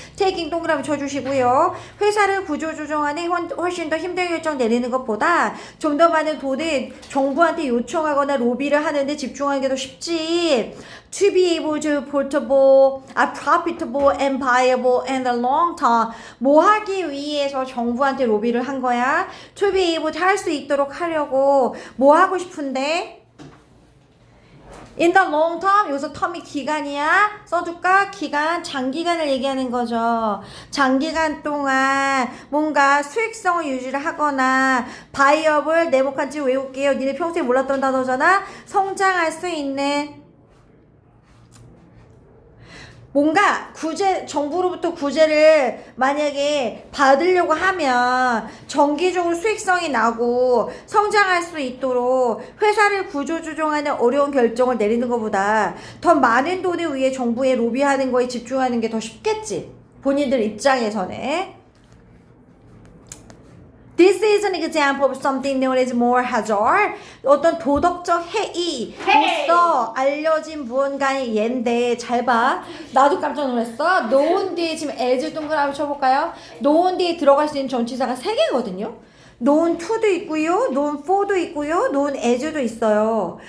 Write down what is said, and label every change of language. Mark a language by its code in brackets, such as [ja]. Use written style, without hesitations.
[ko] taking 동그라미 쳐주시고요. 회사를 구조조정하는 훨씬 더 힘든 결정 내리는 것보다 좀 더 많은 돈을 정부한테 요청하거나 로비를 하는데 집중하는 게 더 쉽지. [en] To be able to profitable and viable in the long term. [ko] 뭐 하기 위해서 정부한테 로비를 한 거야? [en] To be able to [ko] 할 수 있도록 하려고. 뭐 하고 싶은데? [en] In the long term, [ko] 여기서 term이 기간이야. 써줄까? 기간, 장기간을 얘기하는 거죠. 장기간 동안 뭔가 수익성을 유지를 하거나 viable, 네모칸지 외울게요. 니네 평소에 몰랐던 단어잖아. 성장할 수 있는, 뭔가 정부로부터 구제를 만약에 받으려고 하면 정기적으로 수익성이 나고 성장할 수 있도록 회사를 구조조정하는 어려운 결정을 내리는 것보다 더 많은 돈을 위해 정부에 로비하는 거에 집중하는 게 더 쉽겠지. 본인들 입장에서는. [en] This is an example of something known as moral hazard. [ko] 어떤 도덕적 해이로서 알려진 무언가의 예인데, 잘 봐. 나도 깜짝 놀랐어. known 뒤에 지금 as 동그라미 쳐볼까요? known 뒤에 들어갈 수 있는 전치사가 3개거든요. known to도 있고요, known for도 있고요, known as도 있어요.